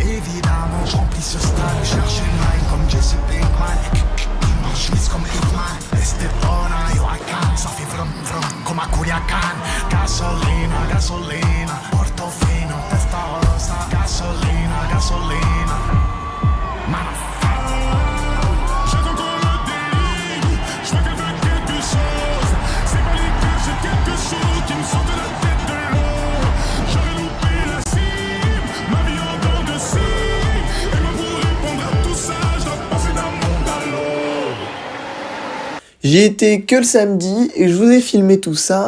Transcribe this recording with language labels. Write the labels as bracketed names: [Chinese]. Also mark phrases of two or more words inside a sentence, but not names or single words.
[French] Évidemment, je remplis ce stade, cherche une line comme Jesse Pinkman. Je mise comme Hitman, Estepona, [English] yo I can. [French] Ça fait vrum vrum comme à Culiacan. [Spanish] Gasolina, gasolina, Portofino, Testarossa. Gasolina, gasolina, [French] motherfucker. J'attends qu'on me délivre, je vois qu'elle veut quelque chose. C'est pas les gars, j'ai quelque chose qui me sort de la tête. J'y étais que le samedi et je vous ai filmé tout ça.